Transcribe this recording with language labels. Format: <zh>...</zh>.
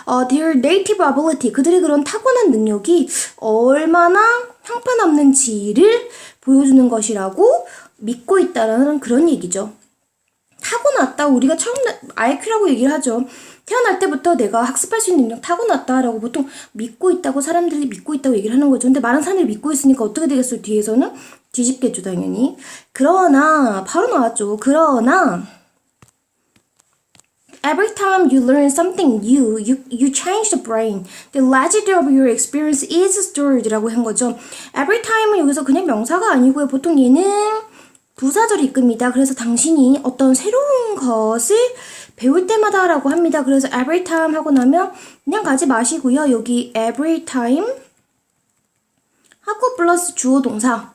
<en>their native ability,</en> <ko>그들의 그런 타고난 능력이 얼마나 형편없는지를 보여주는 것이라고 믿고 있다는 그런 얘기죠. 타고났다. 우리가 처음 IQ라고 얘기를 하죠. 태어날 때부터 내가 학습할 수 있는 능력 타고났다라고 보통 믿고 있다고 사람들이 믿고 있다고 얘기를 하는 거죠. 근데 많은 사람들이 믿고 있으니까 어떻게 되겠어요? 뒤에서는 뒤집겠죠, 당연히. 그러나, 바로 나왔죠. 그러나,</ko> <en>every time you learn something new, you change the brain. The legend of your experience is stored</en> <ko>라고 한 거죠. every time은 여기서 그냥 명사가 아니고요. 보통 얘는 부사절 이끕니다. 그래서 당신이 어떤 새로운 것을 배울 때마다 라고 합니다. 그래서</ko> <en>every time</en> <ko>하고 나면 그냥 가지 마시고요. 여기 every time 하고 플러스 주어 동사.</ko>